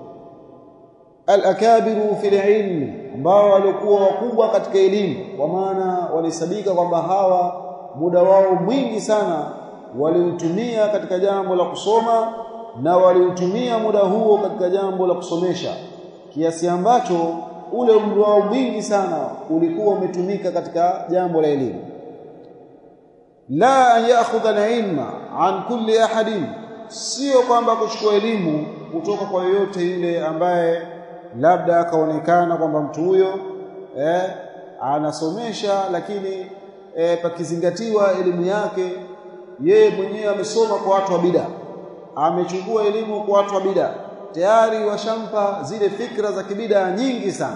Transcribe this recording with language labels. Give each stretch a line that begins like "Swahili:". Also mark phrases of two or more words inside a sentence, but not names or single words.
Arabic: الأكابر في العلم,
Swahili: ambao walikuwa wakubwa katika elimu, kwa maana walisabika kwamba hawa muda wao mwingi sana waliutumia katika jambo la kusoma, na waliutumia muda huo katika jambo la kusomesha, kiasi ambacho ule muda wao mwingi sana ulikuwa umetumika katika jambo la elimu.
Arabic: لا أن يأخذ العلم عن كل أحد,
Swahili: sio kwamba kuchukua elimu kutoka kwa yoyote yule ambaye labda akaonekana kwamba mtu huyo anasomesha, lakini pakizingatiwa elimu yake yeye mwenyewe amesoma kwa watu wa bid'a, amechukua elimu kwa watu wa bid'a, tayari washampa zile fikra za kibida nyingi sana.